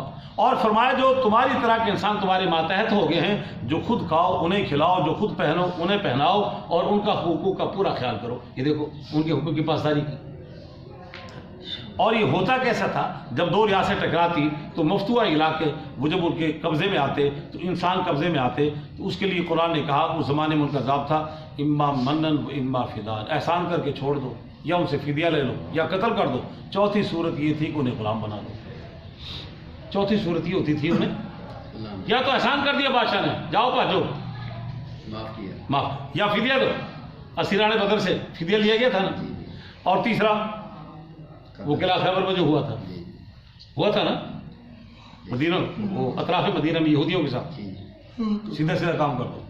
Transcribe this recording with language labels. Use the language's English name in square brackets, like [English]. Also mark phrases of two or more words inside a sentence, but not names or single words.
[Urdu] اور فرمایا جو تمہاری طرح کے انسان تمہارے ماتحت ہو گئے ہیں، جو خود کھاؤ انہیں کھلاؤ، جو خود پہنو انہیں پہناؤ، اور ان کا حقوق کا پورا خیال کرو. یہ دیکھو ان کے حقوق کی پاسداری کی. اور یہ ہوتا کیسا تھا، جب دو ریاستیں ٹکراتی تو مفتوحہ علاقے وہ جب ان کے قبضے میں آتے، تو انسان قبضے میں آتے، تو اس کے لیے قرآن نے کہا، اس زمانے میں ان کا ضابطہ تھا [Arabic] اما منن و اما فدان، [Urdu] احسان کر کے چھوڑ دو، یا ان سے فدیہ لے لو، یا قتل کر دو. چوتھی صورت یہ تھی کہ انہیں غلام بنا دو. چوتھی صورت یہ ہوتی تھی انہیں یا تو احسان کر دیا بادشاہ نے، جاؤ بھاجو، معاف، یا فدیہ دو. اسیران بدر سے فدیہ لیا گیا تھا نا. اور تیسرا وہ قلعہ خیبر میں جو ہوا تھا نا مدینہ، وہ اطراف مدینہ میں یہودیوں کے ساتھ سیدھا سیدھا کام کر دو.